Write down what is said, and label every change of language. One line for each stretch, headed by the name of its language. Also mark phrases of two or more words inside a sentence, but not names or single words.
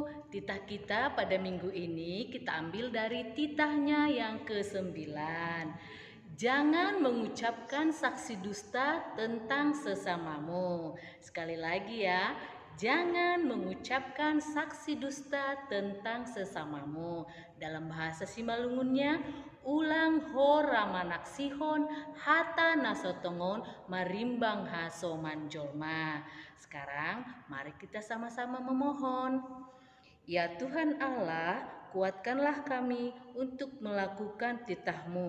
Indonesian: Titah kita pada minggu ini kita ambil dari titahnya yang ke-9. Jangan mengucapkan saksi dusta tentang sesamamu. Sekali lagi ya, jangan mengucapkan saksi dusta tentang sesamamu. Dalam bahasa Simalungunnya,
Batak Simalungun: ulang ho ramanak sihon hata nasotongon marimbang haso manjolma.
Indonesian: Sekarang mari kita sama-sama memohon. Ya Tuhan Allah, kuatkanlah kami untuk melakukan titah-Mu.